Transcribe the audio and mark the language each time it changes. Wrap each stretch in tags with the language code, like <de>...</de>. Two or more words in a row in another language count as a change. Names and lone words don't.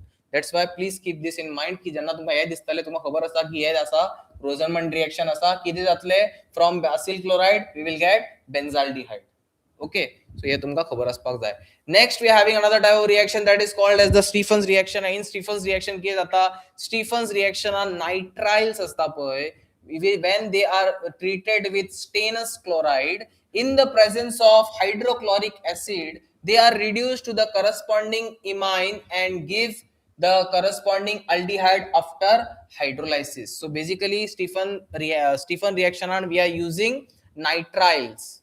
<en>That's why please keep this in mind</en> <kok>की जेन्ना तुमकां हे दिसतले तुमकां खबर आसा की हे आसा रोझनमंड रिएक्शन आसा, कितें जातले,</kok> <en>from acyl chloride we will get benzaldehyde. Okay, so here</en> <kok>तुमका खबर असपाक जाय.</kok> <en>Next we are having another type of reaction that is called as the Stefan's reaction. In Stefan's reaction</en> <kok>कितें जाता,</kok> <en>Stefan's reaction are nitriles</en> <kok>असता पळय,</kok> <en>when they are treated with stannous chloride in the presence of hydrochloric acid, they are reduced to the corresponding imine and give the corresponding aldehyde after hydrolysis. So basically Stefan reaction and we are using nitriles.</en>